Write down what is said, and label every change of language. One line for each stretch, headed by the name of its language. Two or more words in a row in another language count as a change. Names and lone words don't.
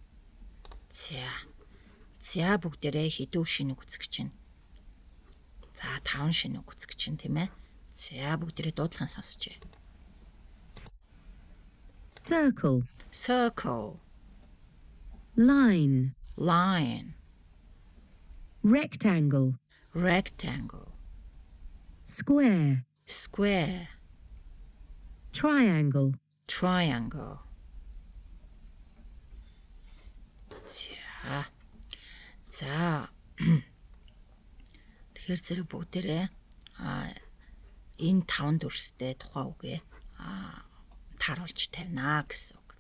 Mongolian: За бүгдээрээ хэдэн шинэ үзэх чинь. За 5 шинэ үзэх чинь тийм ээ. За бүгдээрээ дуудлагын сонсчээ.
English: Circle. Circle. Line. Line. Rectangle. Rectangle. Square. Square. Triangle. Triangle.
Mongolian: За. Тэгэхээр зэрэг бүгдээрээ энэ 5 дүрстэй тухайн үгээ тааруулж тавина гэсэн үг.